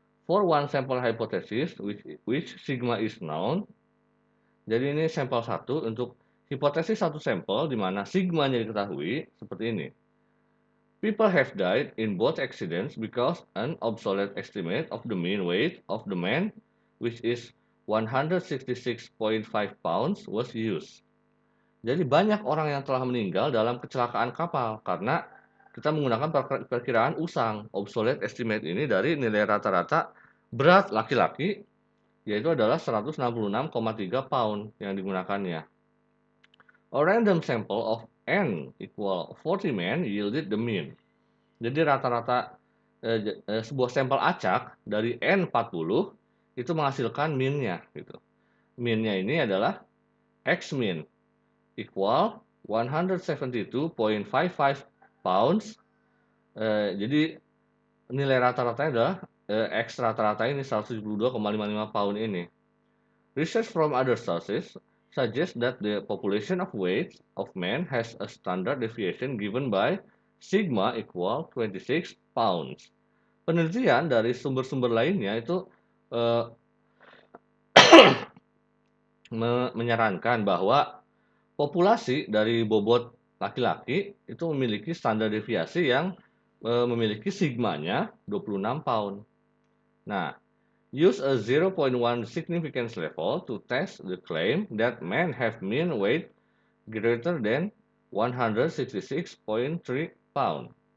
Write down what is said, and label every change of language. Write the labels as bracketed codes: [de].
[en] For one sample hypothesis which sigma is known. [id] Jadi ini sampel 1 untuk hipotesis satu sampel di mana sigmanya diketahui seperti ini. [en] People have died in both accidents because an obsolete estimate of the mean weight of the man, which is 166.5 pounds, was used. [id] Jadi banyak orang yang telah meninggal dalam kecelakaan kapal karena kita menggunakan perkiraan usang. Obsolete estimate ini dari nilai rata-rata berat laki-laki, yaitu adalah 166,3 pound yang digunakannya. [en] A random sample of N equal 40 men yielded the mean. [id] Jadi rata-rata sebuah sampel acak dari N40 itu menghasilkan mean-nya gitu. Mean-nya ini adalah X min equal 172.55 pounds. Jadi nilai rata-ratanya adalah X rata-rata ini 172,55 pound ini. [en] Research from other sources suggests that the population of weight of men has a standard deviation given by sigma equal 26 pounds. [id] Penelitian dari sumber-sumber lainnya itu menyarankan bahwa populasi dari bobot laki-laki itu memiliki standar deviasi yang memiliki sigmanya 26 pound. [en] Nah, use a 0.1 significance level to test the claim that men have mean weight greater than 166.3 pound.